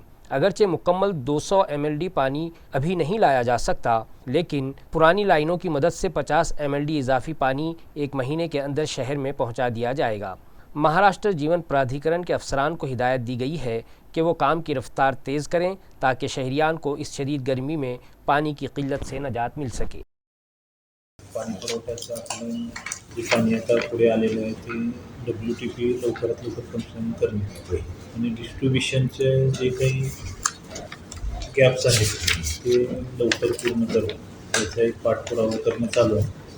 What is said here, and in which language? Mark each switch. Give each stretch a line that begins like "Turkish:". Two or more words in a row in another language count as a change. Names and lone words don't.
Urdu: اگرچہ مکمل 200 MLD پانی ابھی نہیں لایا جا سکتا لیکن پرانی لائنوں کی مدد سے 50 MLD اضافی پانی 1 مہینے کے اندر شہر میں پہنچا دیا جائے گا۔ مہاراشٹر جیون پرادھیکرن کے افسران کو ہدایت دی گئی ہے کہ وہ کام کی رفتار تیز کریں تاکہ شہریان کو اس شدید گرمی میں پانی کی قلت سے نجات مل سکے۔
Marathi: पाणी पुरवठ्याचं आपण जे पाणी आता पुढे आलेलं आहे ते WTP लवकरात लवकर फंक्शन करणे आणि डिस्ट्रीब्युशनचे जे काही गॅप्स आहेत ते लवकर पूर्ण करून त्याचा एक पाठपुरावा करणं चालू आहे।